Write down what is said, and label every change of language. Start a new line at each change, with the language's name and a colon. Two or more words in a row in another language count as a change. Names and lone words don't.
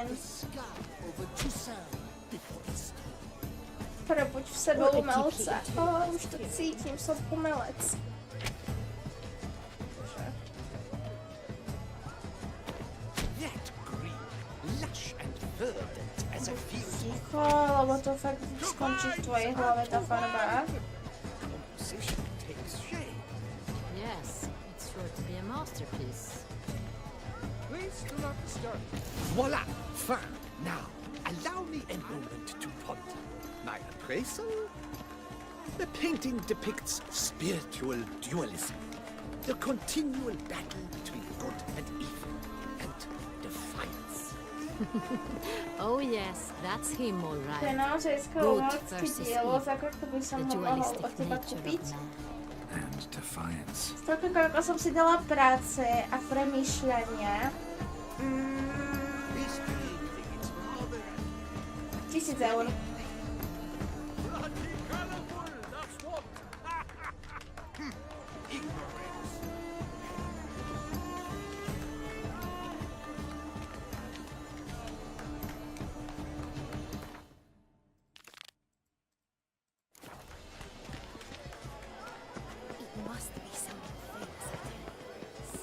English: Sky over Toussaint before the storm.
Slovak: Prebuď v sebe umelca. Už to cítim, som umelec.
English: That green, lush and verdant as a field.
Slovak: Ticho, lebo to fakt skončí v tvojej hlave, tá farba.
English: Composition takes shape. Yes, it's sure to be a masterpiece. Please do not disturb. Voila! Fine. Now, allow me a moment to ponder. My appraisal? The painting depicts spiritual dualism. The continual battle between good and evil. And defiance. Oh yes, that's him all
Slovak: To je
English: right.
Slovak: naozaj
English: Good
Slovak: skolovacké
English: versus
Slovak: dielo,
English: evil.
Slovak: za koľko by som
English: The
Slovak: ho mohol
English: dualistic
Slovak: od teba
English: nature
Slovak: kúpiť.
English: of man. And defiance.
Slovak: Toľko, koľko som si dala práce a premýšľania.
English: This painting is rather
Slovak: 1000 eur.
English: bloody colorful, that's what. Ignorance. It must be someone famous at home.